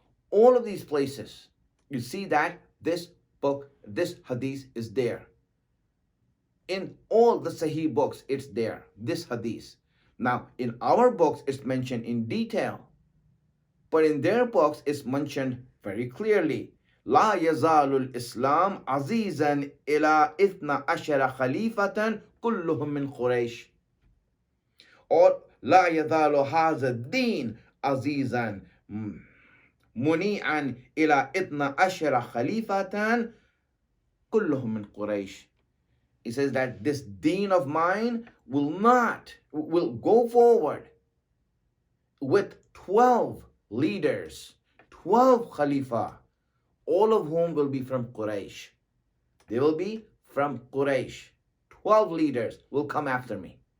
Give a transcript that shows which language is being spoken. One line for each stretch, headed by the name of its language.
English: All of these places, you see that this book, this hadith is there. In all the Sahih books, it's there, this hadith. Now, in our books, it's mentioned in detail. But in their books, it's mentioned very clearly.
Arabic: لا يزال الإسلام عزيزا إلى 12 خليفة كلهم من قريش.
English: Or
Arabic: لا يزال هذا الدين عزيزا منيعا إلى 12 خليفة كلهم من قريش.
English: He says that this deen of mine will go forward with 12 leaders, 12 khalifa, all of whom will be from Quraysh. They will be from Quraysh. 12 leaders will come after me.